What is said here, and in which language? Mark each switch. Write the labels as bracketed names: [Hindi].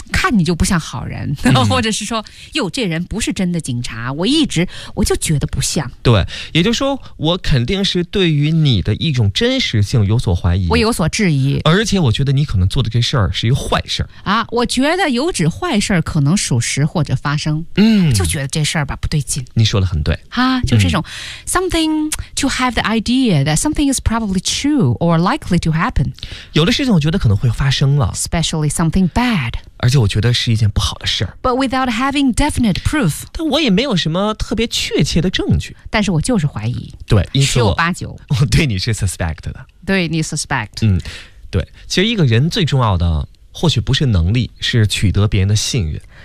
[Chinese] 看你就不像好人，或者是说，哟，这人不是真的警察，我就觉得不像。对，也就是说，我肯定是对于你的一种真实性有所怀疑，我有所质疑，而且我觉得你可能做的这事儿是一个坏事儿啊。我觉得有指坏事儿可能属实或者发生，就觉得这事儿吧不对劲。你说的很对 [English] 啊， [Chinese] 就这种、 [English] something to have the idea that something is probably true or likely to happen。 [Chinese] 有的事情我觉得可能会发生了 [English] ，especially something bad。 [Chinese] 而且我觉得是一件不好的事儿。 [English] But without having definite proof， [Chinese] 但我也没有什么特别确切的证据。但是我就是怀疑。对，因此十有八九，我对你是 suspect 的。对你 suspect。对，其实一个人最重要的或许不是能力，是取得别人的信任。